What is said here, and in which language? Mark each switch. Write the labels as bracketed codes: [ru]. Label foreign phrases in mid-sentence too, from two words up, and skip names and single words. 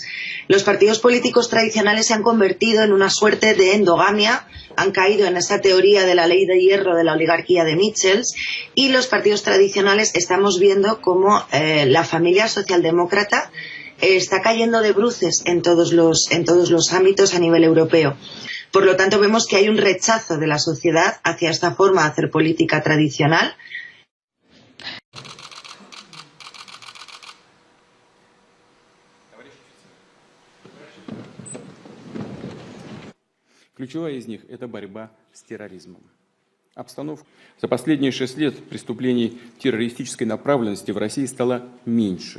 [es] Los partidos políticos tradicionales se han convertido en una suerte de endogamia, han caído en esa teoría de la ley de hierro de la oligarquía de Michels, y los partidos tradicionales estamos viendo cómo la familia socialdemócrata está cayendo de bruces en todos los ámbitos a nivel europeo. Por lo tanto, vemos que hay un rechazo de la sociedad hacia esta forma de hacer política tradicional. [ru] Ключевая из них – это борьба с терроризмом. Обстановка. За последние 6 лет преступлений террористической направленности в России стало меньше.